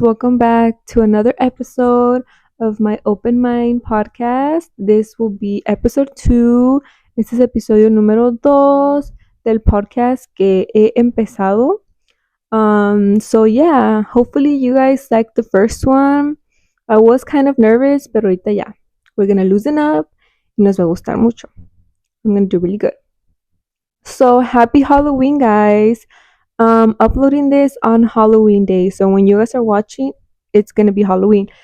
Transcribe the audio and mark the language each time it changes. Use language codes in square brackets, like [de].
[en] Welcome back to another episode of my Openmind podcast. This will be episode 2. [es] Este es episodio número 2 del podcast que he empezado. [en] So hopefully you guys liked the first one. I was kind of nervous, [es] pero ahorita ya. [en] We're gonna loosen up [es] y nos va a gustar mucho. [en] I'm gonna do really good. So happy Halloween, guys. Uploading this on Halloween day. So when you guys are watching, it's gonna be Halloween.